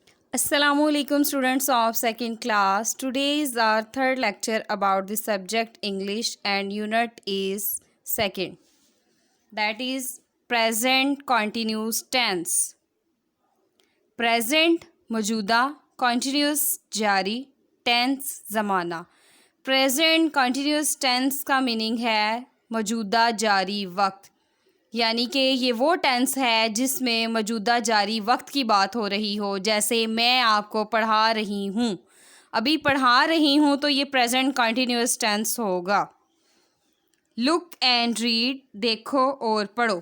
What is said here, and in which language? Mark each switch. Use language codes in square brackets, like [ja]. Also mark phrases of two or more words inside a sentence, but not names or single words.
[en] Assalamualaikum students of second class. Today is our third lecture about the subject English and unit is second. That is present continuous tense. [hi] Present मौजूदा, continuous जारी, tense ज़माना. [en] Present continuous tense [hi] का मीनिंग है मौजूदा जारी वक्त, यानी कि ये वो टेंस है जिसमें मौजूदा जारी वक्त की बात हो रही हो. जैसे मैं आपको पढ़ा रही हूँ, अभी पढ़ा रही हूँ तो ये [en] present continuous tense [hi] होगा. [en] look and read, [hi] देखो और पढ़ो.